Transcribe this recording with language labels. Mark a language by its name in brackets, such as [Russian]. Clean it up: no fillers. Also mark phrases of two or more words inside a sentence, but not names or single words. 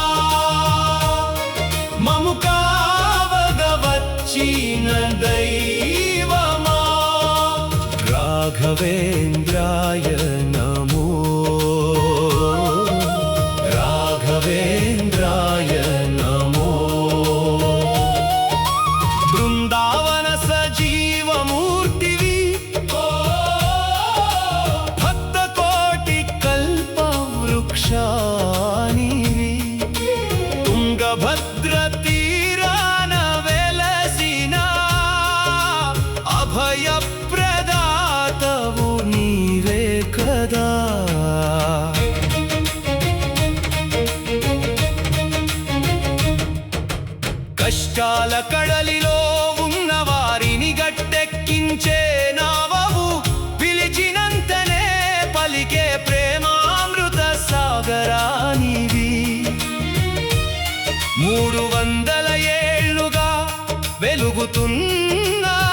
[Telugu] మముకావగవచ్చిన దైవమా రాఘవేంద్రాయ నమో రాఘవేంద్రాయ నమో బృందావన సజీవమూర్తివి భక్తకోటి కల్పవృక్షానివి తుంగభద్ర తీరాన వెలసిన అభయ ప్రదాతవు నీవే కదా కష్టాల కడలిలో ఉన్న వారిని గట్టెక్కించే నావవు పిలిచినంతనే పలికే ప్రేమామృత సాగరానివి 300 ఏళ్లుగా వెలుగుతున్న